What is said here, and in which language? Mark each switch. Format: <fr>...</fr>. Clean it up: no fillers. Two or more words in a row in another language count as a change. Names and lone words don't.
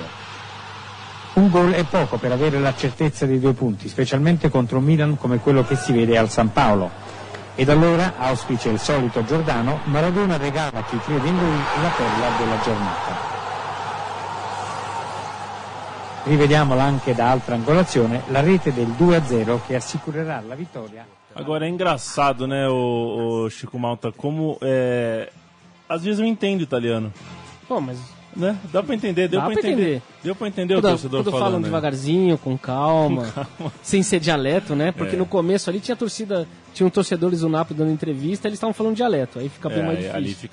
<it>Un gol è poco per avere la certezza dei 2 punti, specialmente contro un Milan come quello che si vede al San Paolo. Ed allora, auspice il solito Giordano, Maradona regala a chi crede in lui la perla della giornata. Rivediamola anche da altra angolazione, la rete del 2-0 che assicurerà la vittoria.</it> <pt>Agora é engraçado, né, o Chico Malta, como às vezes eu entendo italiano. Pô, mas... Né? Dá pra entender, deu pra entender o torcedor falando. Falam devagarzinho, com calma, sem ser dialeto, né? Porque no começo ali tinham torcedores do Napoli dando entrevista, eles estavam falando dialeto, aí fica bem mais difícil.</pt>